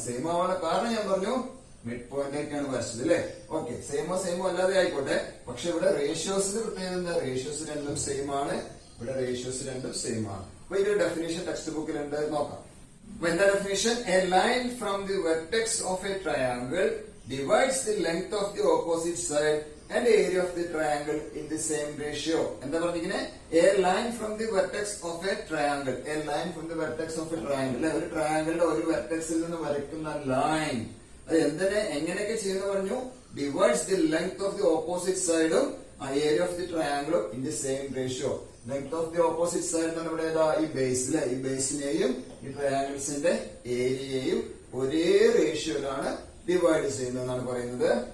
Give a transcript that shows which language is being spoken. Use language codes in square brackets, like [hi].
[ml] Same ആവാനുള്ള കാരണം ഞാൻ പറഞ്ഞു മിഡ് പോയിന്റിലേക്കാണ് വരച്ചത് അല്ലെ. ഓക്കെ, സെയിമോ അല്ലാതെ ആയിക്കോട്ടെ. പക്ഷെ ഇവിടെ റേഷ്യോസിന്റെ പ്രത്യേകത എന്താ? റേഷ്യോസ് രണ്ടും സെയിം ആണ്. ഇവിടെ റേഷ്യോസ് രണ്ടും സെയിം ആണ്. അപ്പൊ ഇതിന്റെ ഡെഫിനേഷൻ ടെക്സ്റ്റ് ബുക്കിലുണ്ട്, നോക്കാം. [en] When the definition, a line from the vertex of a triangle divides the length of the opposite side and area of the triangle in the same ratio. [ml] എന്താ പറഞ്ഞിരിക്കുന്നത്? [en] A line from the vertex of a triangle. A line from the vertex of a triangle. [ml] ഒരു ട്രയാങ്കിളിന്റെ ഒരു വെർട്ടെക്സിൽ നിന്ന് വരയ്ക്കുന്ന line അത് എങ്ങനെയൊക്കെ ചെയ്യുന്ന പറഞ്ഞു? [en] Divides the length of the opposite സൈഡും area of the ട്രയാങ്കിളും in the same ratio. [ml] Length of the opposite side എന്ന് നമ്മുടെ ഏതാ? ഈ ബേസിലെ ഈ ബേസിനെയും ഈ ട്രയാങ്കിൾസിന്റെ ഏരിയയും ഒരേ റേഷ്യോയിലാണ് ഡിവൈഡ് ചെയ്യുന്നതെന്നാണ് പറയുന്നത്.